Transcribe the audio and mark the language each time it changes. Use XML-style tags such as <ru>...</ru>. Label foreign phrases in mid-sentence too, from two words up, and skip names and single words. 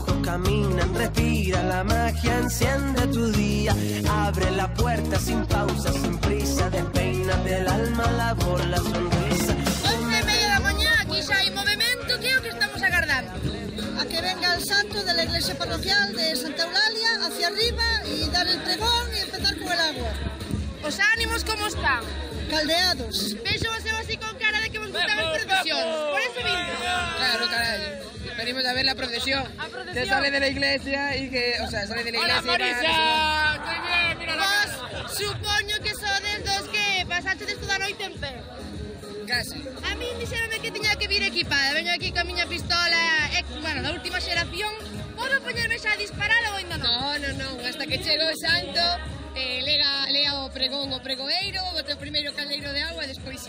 <es>caminan, respira la magia, enciende tu día. Abre la puerta sin pausa, sin prisa, despeínate el alma, la bola, sonrisa.</es> <gl>11:30 da mañá, aquí xa hai movimento, que é o que estamos agardando.</gl> <es>A que venga el santo de la iglesia parroquial de Santa Eulalia hacia arriba y dar el pregón y empezar con el agua.</es> <gl>Os ánimos como están? Caldeados. Vexo vos así con cara de que vos gustan as procesións.</gl> <es>Por eso vinte. Claro, caray. Venimos a ver la procesión.</es> <gl>A procesión.</gl> <es>Que sale de la iglesia y que, o sea, sale de la iglesia. Hola, Marisa.</es> <gl>Vos supoño que sodes dos que pasachedes toda a noite en pé. Casi. A mí dixeronme que tiña que vir equipada. Veño aquí ca miña pistola, bueno, da última xeración. Podo poñerme xa a disparar ou ainda non? Non, hasta que chego o santo, lea o pregón o pregoeiro, bote o primeiro caldeiro de agua e despois sí.</gl>